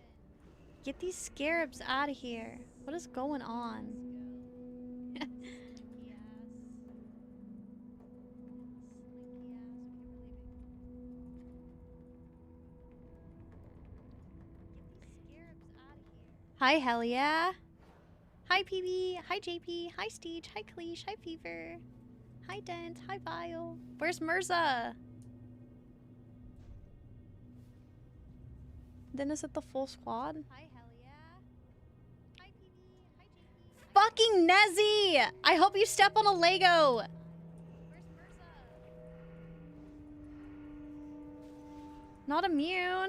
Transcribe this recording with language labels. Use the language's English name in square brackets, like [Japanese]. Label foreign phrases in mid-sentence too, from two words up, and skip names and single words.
[English] Get these scarabs out of here. What is going on? Hi, hell yeah. Hi, PB. Hi, JP. Hi, Steege. Hi, Cleesh. Hi, Fever. Hi, Dent. Hi, Vile. Where's Mirza? Then is it the full squad? Hi, hell yeah. Hi, PB. Hi, JP. Fucking Nezzy! I hope you step on a Lego. Where's Mirza? Not immune.